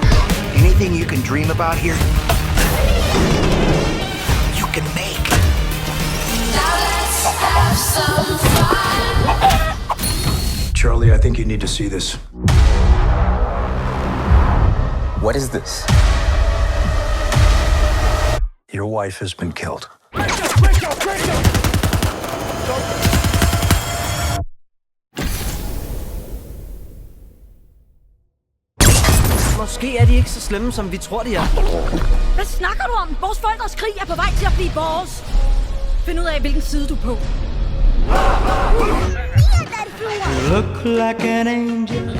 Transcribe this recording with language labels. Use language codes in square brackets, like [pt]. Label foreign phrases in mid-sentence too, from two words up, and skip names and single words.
[en] Anything you can dream about here, you can make. Now let's have some fun. Charlie, I think you need to see this. What is this? Your wife has been killed. [da] Måske er de ikke så slemme, som vi tror, de er. Hvad snakker du om? Vores forældres krig er på vej til at blive vores. Find ud af, hvilken side du er på. [en] You look like an angel.